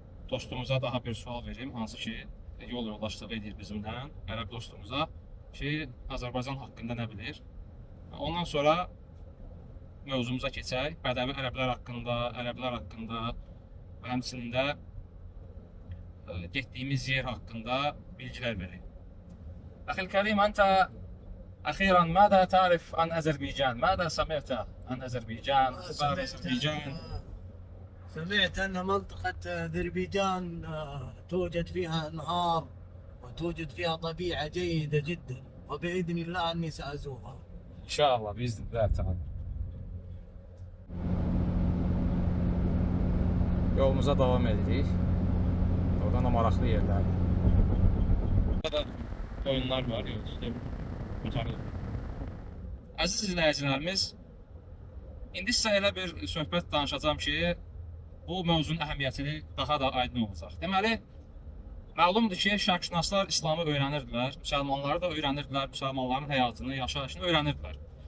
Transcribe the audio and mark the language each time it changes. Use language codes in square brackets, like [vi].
[az] Dostumuza daha bir sual verim, hansı ki, yol yoldaşlığı edir bizimlə, ərəb dostumuza ki, Azərbaycan haqqında nə bilir. Ondan sonra mövzumuza keçək. Bədəvi ərəblər haqqında və həmçinin də getdiyimiz yer haqqında bilgilər verək. [ar] أخي الكريم، أنت أخيرا ماذا تعرف عن أذربيجان؟ ماذا سمعت عن أذربيجان؟ أخبار أذربيجان؟ سمعت أن منطقة أذربيجان توجد فيها أنهار وتوجد فيها طبيعة جيدة جدا، وبإذن الله أني سأزورها. إن شاء الله بإذن الله تعالى. [az] Yolumuza devam edirik. Oradan da maraqlı yerlərdir. Burada oyunlar var, yol üstü qutarılır. Əziz izləyicilərimiz, indi sizə elə bir söhbət danışacağım ki, bu mövzunun əhəmiyyəti daha da aydın olacaq. Deməli, məlumdur ki, şərqşünaslar İslamı öyrənirdilər, müsəlmanları da öyrənirdilər, müsəlmanların həyatını, yaşayışını öyrənirdilər.